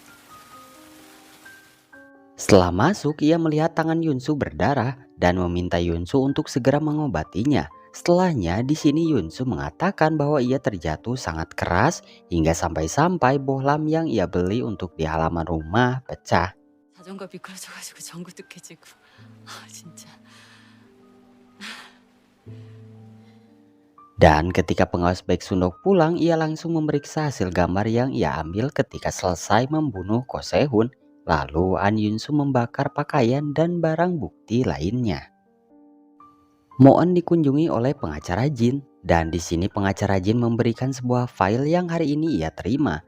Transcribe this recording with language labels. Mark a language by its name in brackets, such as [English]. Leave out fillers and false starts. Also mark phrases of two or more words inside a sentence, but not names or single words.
[Indonesian] setelah masuk ia melihat tangan Yunsu berdarah dan meminta Yunsu untuk segera mengobatinya. Setelahnya di sini Yunsu mengatakan bahwa ia terjatuh sangat keras hingga sampai-sampai bohlam yang ia beli untuk di halaman rumah pecah. [Korean] 자전거 미끄러져가지고 전구도 깨지고. 진짜. [Indonesian] Dan ketika pengawas baik Sundok pulang, ia langsung memeriksa hasil gambar yang ia ambil ketika selesai membunuh Ko Sehun. Lalu An Yunsu membakar pakaian dan barang bukti lainnya. Moen dikunjungi oleh pengacara Jin dan di sini pengacara Jin memberikan sebuah file yang hari ini ia terima.